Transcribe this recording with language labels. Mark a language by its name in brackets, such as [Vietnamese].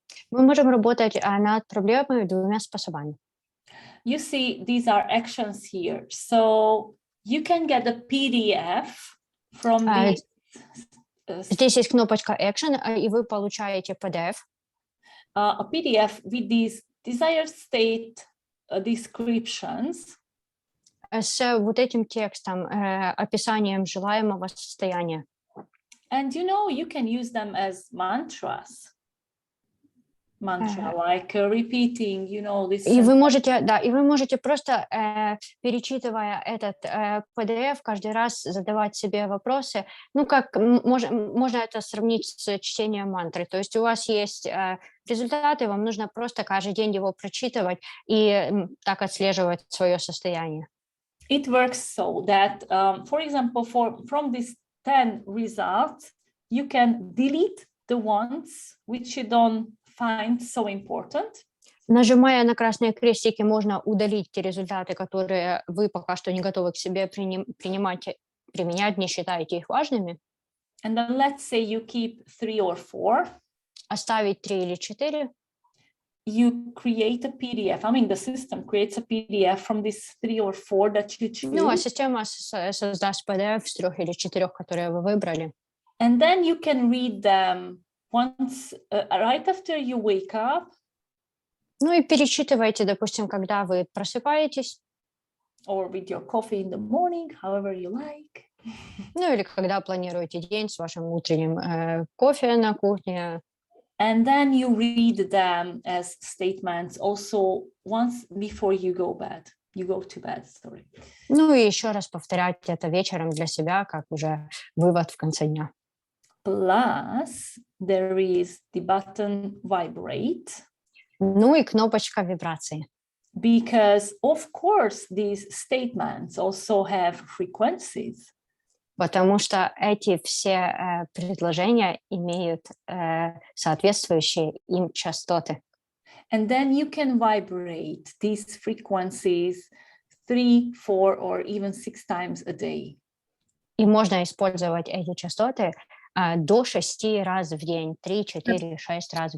[Russian] Мы можем работать над проблемой двумя способами. [English] You see, these are actions here. So you can get a PDF from this. [Russian] Здесь есть кнопочка Action, и вы получаете PDF. [English] A PDF with these desired state descriptions. [Russian] С вот этим текстом, описанием желаемого состояния. [English] And you can use them as mantras. Mantra, like repeating, this. [Russian] И вы можете просто, перечитывая этот PDF, каждый раз задавать себе вопросы. Ну, как можно это сравнить с чтением мантры. То есть у вас есть результаты, вам нужно просто каждый день его прочитывать и так отслеживать свое состояние. [English] It works so that, for example, from these 10 results, you can delete the ones which you don't find so important. [Russian] Нажимая на красные крестики, можно удалить те результаты, которые вы пока что не готовы к себе применять, не считаете их важными. [English] And then let's say you keep 3 or 4. [Russian] Оставить 3 или 4. [English] You create a PDF. I mean, the system creates a PDF from these 3 or 4 that you choose. [Russian] Ну, а система создаст PDF с 3 или 4, которые вы выбрали. [English] And then you can read them once, right after you wake up. [Russian] Ну и перечитывайте, допустим, когда вы просыпаетесь. [English] Or with your coffee in the morning, however you like. [Russian] Ну или когда планируете день с вашим утренним кофе на кухне. [English] And then you read them as statements also once before you go to bed, sorry. [Russian] Ну и еще раз повторять это вечером для себя, как уже вывод в конце дня. [English] Plus, there is the button vibrate. [Russian] Ну и кнопочка вибрации. [English] Because, of course, these statements also have frequencies. [Russian] Потому что эти все предложения имеют соответствующие им частоты. [English] And then you can vibrate these frequencies 3, 4, or even 6 times a day. [Russian] И можно использовать эти частоты до 6 раз в день, 3, 4, 6 раз в